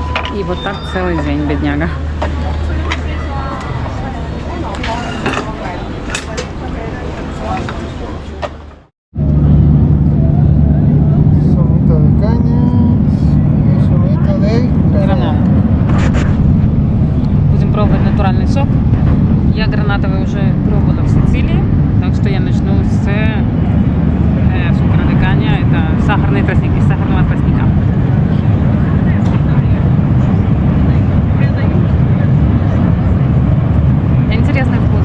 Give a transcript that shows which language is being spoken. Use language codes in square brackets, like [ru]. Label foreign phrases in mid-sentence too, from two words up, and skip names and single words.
[ru] И вот так целый день, бедняга. [es] Somito de cañas y somito de [ru] Гранат. Будем пробовать натуральный сок. Я гранатовый уже пробовала в Сицилии, так что я начну с [es] azúcar de caña. [ru] Это сахарные тростники, из сахарного тростника. Интересный вкус.